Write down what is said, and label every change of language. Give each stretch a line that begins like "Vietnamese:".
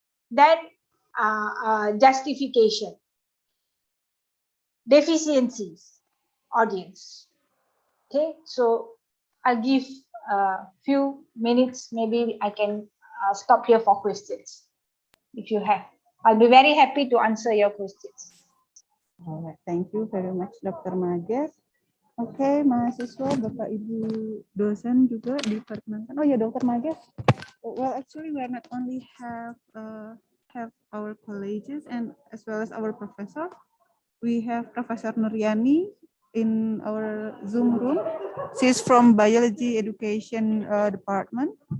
English: Then justification, deficiencies, audience. Okay, so I'll give a few minutes, maybe I can stop here for questions if you have. I'll be very happy to answer your questions. Alright, thank you very much Dr. Mages.
Indonesian: Oke, mahasiswa, Bapak Ibu dosen juga diperkenankan.
English: Oh ya, Dr. Mages. Well, actually we are not only have our colleagues and as well as our professor. We have Professor Nuryani in our Zoom room. She's from Biology Education Department.